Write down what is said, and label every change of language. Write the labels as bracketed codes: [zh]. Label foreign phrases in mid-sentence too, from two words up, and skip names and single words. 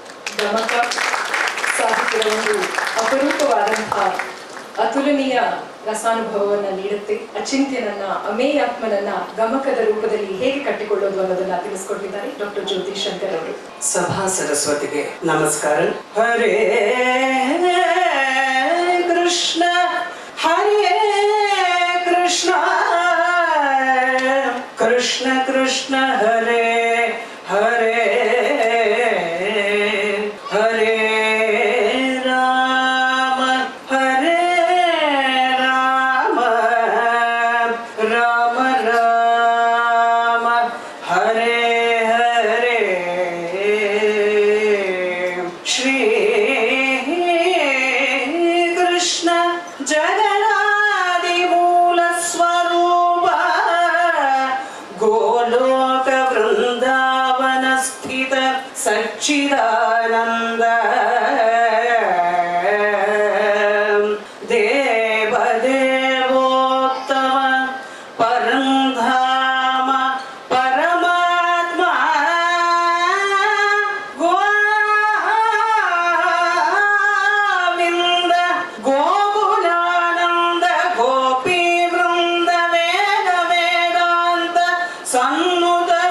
[kn] ಗಮಕ ಸಾಹಿತ್ಯದ ಒಂದು ಅಪರೂಪವಾದಂತಹ ಅತುಲನೀಯ ರಸಾನುಭವವನ್ನ ನೀಡುತ್ತೆ. ಅಚಿಂತ್ಯನನ್ನ, ಅಮೇಯಾತ್ಮನನ್ನ ಗಮಕದ ರೂಪದಲ್ಲಿ ಹೇಗೆ ಕಟ್ಟಿಕೊಳ್ಳೋದು ಅನ್ನೋದನ್ನ ತಿಳಿಸ್ಕೊಟ್ಟಿದ್ದಾರೆ ಡಾಕ್ಟರ್ ಜ್ಯೋತಿ ಶಂಕರ್ ಅವರು. ಸಭಾ ಸರಸ್ವತಿಗೆ ನಮಸ್ಕಾರ. [sa] ಹರೇ ಕೃಷ್ಣ ಹರೇ ಕೃಷ್ಣ ಕೃಷ್ಣ ಕೃಷ್ಣ ಹರೇ ಹರೇ ಹರೇ ರಾಮ ಹರೇ ರಾಮ ರಾಮ ರಾಮ ಹರೇ ಹರೇ ಶ್ರೀ ಕೃಷ್ಣ ಜಗನ್ನಾದಿ ಮೂಲ ಸ್ವರೂಪ ಗೋಲೋಕ ವೃಂದಾವನ ಸ್ಥಿತ ಸಚ್ಚಿದಾನಂದ ದೇವ ದೇವೋತ್ತಮ ಪರಂಧಾಮ ಪರಮಾತ್ಮ ಗೋವಿಂದ ಗೋಕುಲಾನಂದ ಗೋಪಿ ವೃಂದ ವೇದ ವೇದಾಂತ ಸನ್ನುತ